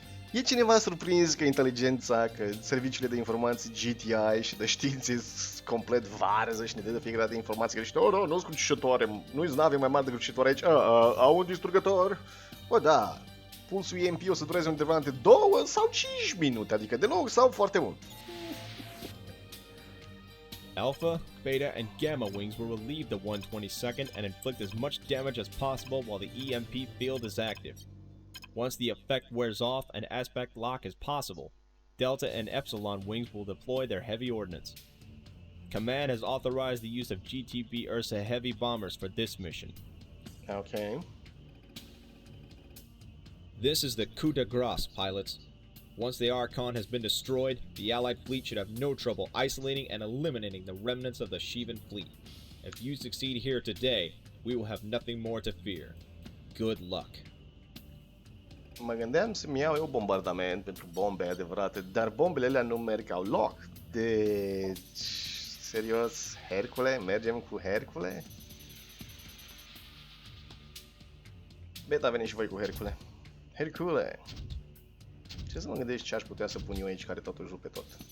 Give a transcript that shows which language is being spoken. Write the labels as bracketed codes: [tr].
[ro] E cineva surprins că inteligența, că serviciile de informații GTI și de științe sunt complet varză și ne dă de fiecare dată informații că nu sunt crucișătoare, nu-i nave mai mari decât crucișătoare aici, au un distrugător? Bă, da, pulsul EMP o să dureze undeva între 2 sau 5 minute, adică deloc sau foarte mult. [en] Alpha, Beta, and Gamma wings will relieve the 122nd and inflict as much damage as possible while the EMP field is active. Once the effect wears off and aspect lock is possible, Delta and Epsilon wings will deploy their heavy ordnance. Command has authorized the use of GTB Ursa heavy bombers for this mission. Okay. This is the coup de grace, pilots. Once the Archon has been destroyed, the Allied fleet should have no trouble isolating and eliminating the remnants of the Shivan fleet. If you succeed here today, we will have nothing more to fear. Good luck. [ro] Mă gândeam să-mi iau eu bombardament pentru bombe adevărate, dar bombele alea nu merg au loc. Deci, serios, Hercule? Mergem cu Hercule? Beta, veniți și voi cu Hercule. Hercule! Ce să mă gândești ce aș putea să pun eu aici care totuși rupe tot?